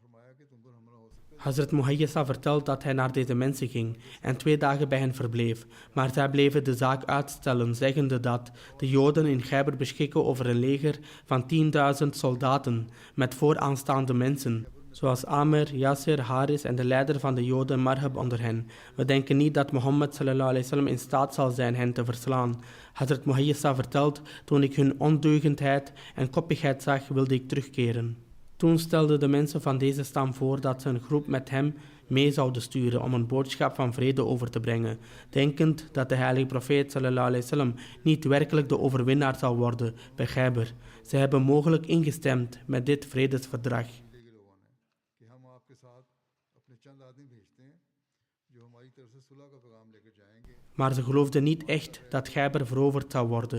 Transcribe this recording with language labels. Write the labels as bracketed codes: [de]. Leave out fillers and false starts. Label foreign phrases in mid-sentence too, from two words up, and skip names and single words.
[nl] Hazrat Muhayyisa vertelt dat hij naar deze mensen ging en 2 dagen bij hen verbleef, maar zij bleven de zaak uitstellen, zeggende dat de Joden in Khyber beschikken over een leger van 10.000 soldaten met vooraanstaande mensen, zoals Amir, Yasir, Haris en de leider van de Joden Marhab onder hen. We denken niet dat Mohammed [ar] صلى الله عليه وسلم [nl] in staat zal zijn hen te verslaan. Hazrat Muhayyisa vertelt, toen ik hun ondeugendheid en koppigheid zag, wilde ik terugkeren. Toen stelden de mensen van deze stam voor dat ze een groep met hem mee zouden sturen om een boodschap van vrede over te brengen, denkend dat de heilige profeet [ar] صلى الله عليه وسلم [nl] niet werkelijk de overwinnaar zal worden bij Khyber. Ze hebben mogelijk ingestemd met dit vredesverdrag. Maar ze geloofden niet echt dat Khyber veroverd zou worden.